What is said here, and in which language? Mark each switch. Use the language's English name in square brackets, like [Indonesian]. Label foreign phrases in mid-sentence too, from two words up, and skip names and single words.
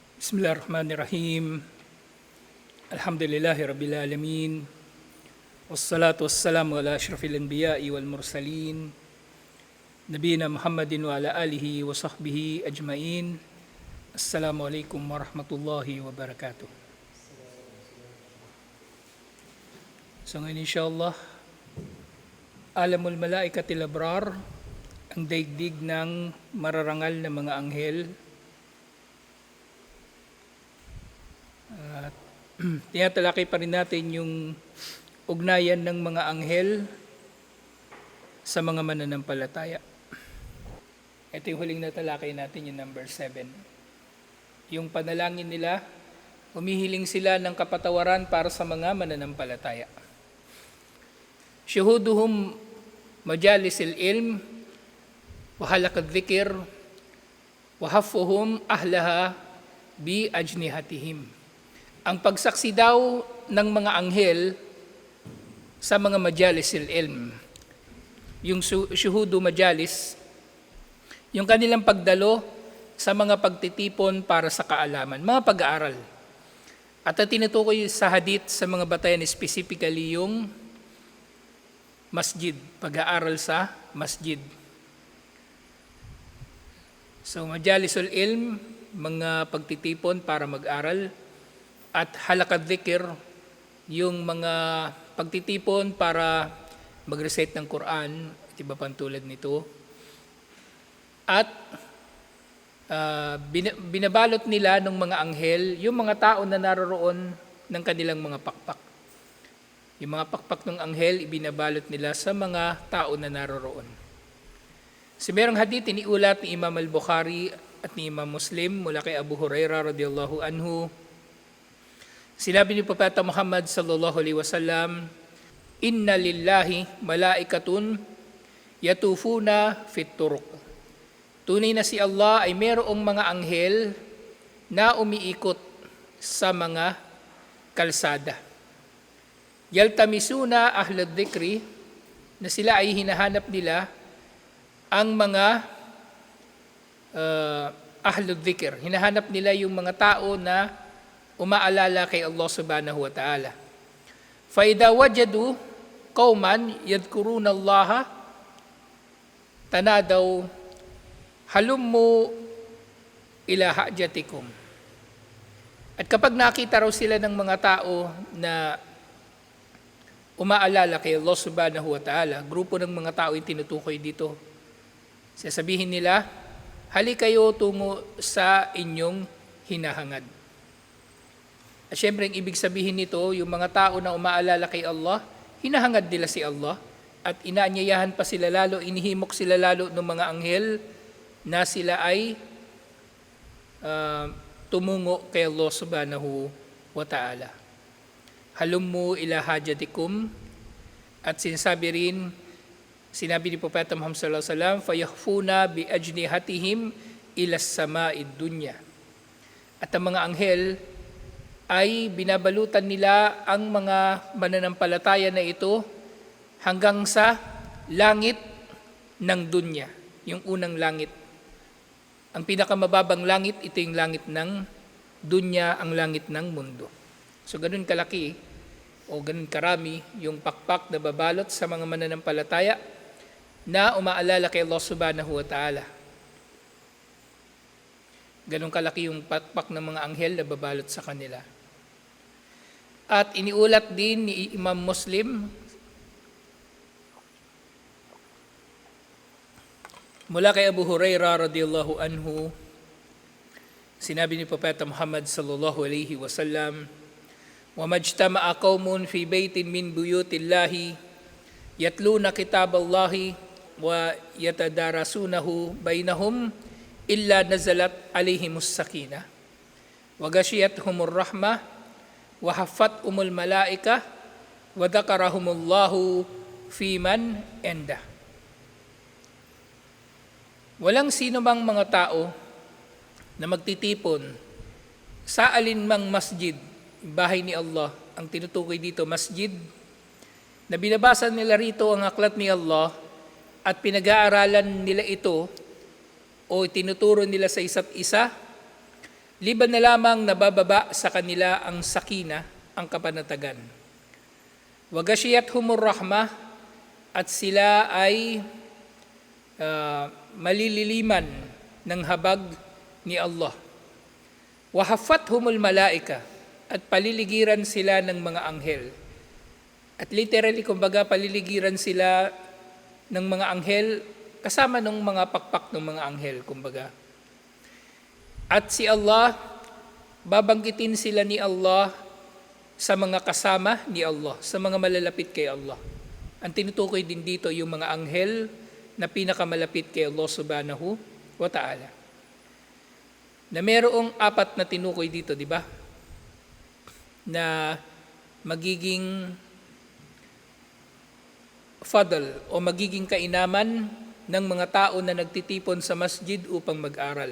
[Arabic] بسم الله الرحمن الرحيم. الحمد لله رب العالمين. والصلاة والسلام على أشرف الأنبياء والمرسلين. نبينا محمد وعلى آله وصحبه أجمعين. السلام عليكم ورحمة الله وبركاته. [Filipino] So ngayon insyaAllah, [Arabic] عالم الملائكة الأبرار, [Filipino] ang daigdig ng mararangal na mga anghel. Tinatalakay pa rin natin yung ugnayan ng mga anghel sa mga mananampalataya. Ito yung huling natalakay natin, yung number 7. Yung panalangin nila, humihiling sila ng kapatawaran para sa mga mananampalataya. [Arabic] شهودهم مجالس العلم، وحلق الذكر، وحفهم أهلها بأجنحتهم. [Filipino] Ang pagsaksi daw ng mga anghel sa mga [Arabic] مجالس العلم, [Filipino] yung [Arabic] شهود مجالس, [Filipino] yung kanilang pagdalo sa mga pagtitipon para sa kaalaman, mga pag-aaral. At ang tinutukoy sa hadith sa mga batayan, specifically yung masjid, pag-aaral sa masjid. [Arabic] So مجالس العلم, [Filipino] mga pagtitipon para mag-aral, at [Arabic] حلق الذكر, [Filipino] yung mga pagtitipon para mag-recite ng Quran, at iba pang tulad nito. At binabalot nila ng mga anghel yung mga tao na naroroon ng kanilang mga pakpak. Yung mga pakpak ng anghel, ibinabalot nila sa mga tao na naroroon. Si merong hadith, iniulat ni Imam al-Bukhari at ni Imam Muslim mula kay Abu Hurairah [Arabic] رضي الله عنه. [Filipino] Sinabi ni Propeta Muhammad [Arabic] صلى الله عليه وسلم, "إن لله ملائكة يطوفون في الطرق." [Filipino] Tunay na si Allah ay mayroong mga anghel na umiikot sa mga kalsada. [Arabic] يلتمسون أهل الذكر, [Filipino] na sila ay hinahanap nila ang mga [Arabic] أهل الذكر. [Filipino] Hinahanap nila yung mga tao na umaalala kay Allah [Arabic] سبحانه وتعالى. فَإِذَا وَجَدُوا قَوْمًا يَذْكُرُونَ اللَّهَ تَنَادَوْا هَلُمُّوا إِلَى حَاجَتِكُمْ. [Filipino] At kapag nakita raw sila ng mga tao na umaalala kay Allah [Arabic] سبحانه وتعالى, [Filipino] grupo ng mga tao yung tinutukoy dito, sasabihin nila, hali kayo tungo sa inyong hinahangad. At syempre, ang ibig sabihin nito, yung mga tao na umaalala kay Allah, hinahangad nila si Allah at inaanyayahan pa sila lalo, inihimok sila lalo ng mga anghel na sila ay tumungo kay Allah [Arabic] سبحانه وتعالى. هلموا إلى حاجتكم, [Filipino] at sinabi ni Propeta Muhammad [Arabic] صلى الله عليه وسلم, فيحفون بأجنحتهم إلى سماء الدنيا. [Filipino] At ang mga anghel ay binabalutan nila ang mga mananampalataya na ito hanggang sa langit ng dunya, yung unang langit. Ang pinakamababang langit, ito yung langit ng dunya, ang langit ng mundo. So ganun kalaki o ganun karami yung pakpak na babalot sa mga mananampalataya na umaalala kay Allah [Arabic] سبحانه وتعالى. [Filipino] Ganun kalaki yung pakpak ng mga anghel na babalot sa kanila. At iniulat din ni Imam Muslim mula kay Abu Hurairah radhiyallahu anhu, sinabi ni Propeta Muhammad [Arabic] صلى الله عليه وسلم, "وما اجتمع قوم في بيت من بيوت الله يتلون كتاب الله ويتدارسونه بينهم إلا نزلت عليهم السكينة وغشيتهم الرحمة وحفت ملائكة وذكرهم الله فيمن عند." [Filipino] Walang sino mang mga tao na magtitipon sa alinmang masjid, bahay ni Allah, ang tinutukoy dito masjid, na binabasa nila rito ang aklat ni Allah at pinag-aaralan nila ito o tinuturo nila sa isa't isa [Arabic] liban na [Filipino] lamang nabababa sa kanila ang sakina, ang kapanatagan. [Arabic] وغشيتهم الرحمة, [Filipino] at sila ay malililiman ng habag ni Allah. [Arabic] وحفتهم الملائكة, [Filipino] at paliligiran sila ng mga anghel. At literally, kumbaga, paliligiran sila ng mga anghel kasama ng mga pakpak ng mga anghel, kumbaga. At si Allah, babanggitin sila ni Allah sa mga kasama ni Allah, sa mga malalapit kay Allah. Ang tinutukoy din dito yung mga anghel na pinakamalapit kay Allah [Arabic] سبحانه وتعالى. [Filipino] Na merong 4 na tinukoy dito, di ba? Na magiging fadl o magiging kainaman ng mga tao na nagtitipon sa masjid upang mag-aral.